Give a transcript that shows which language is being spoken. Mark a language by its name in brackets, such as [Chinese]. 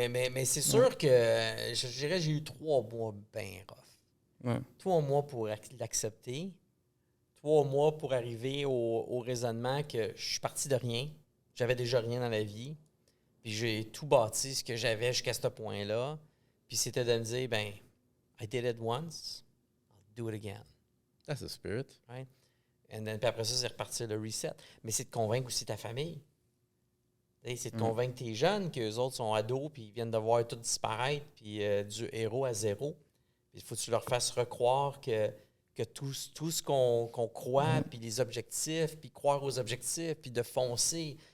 [French] Mais c'est sûr que, je dirais, j'ai eu 3 mois bien rough. 3 mois pour l'accepter. 3 mois pour arriver au raisonnement que je suis parti de rien. J'avais déjà rien dans la vie. Puis j'ai tout bâti ce que j'avais jusqu'à ce point-là. Puis c'était de me dire, [English] I did it once, I'll do it again. That's the spirit. Right? [French] Puis après ça, c'est repartir le reset. Mais c'est de convaincre aussi ta famille. C'est de convaincre tes jeunes qu'eux autres sont ados, puis ils viennent de voir tout disparaître, puis du héros à zéro. Il faut que tu leur fasses recroire que tout ce qu'on croit, puis les objectifs, puis croire aux objectifs, puis de foncer.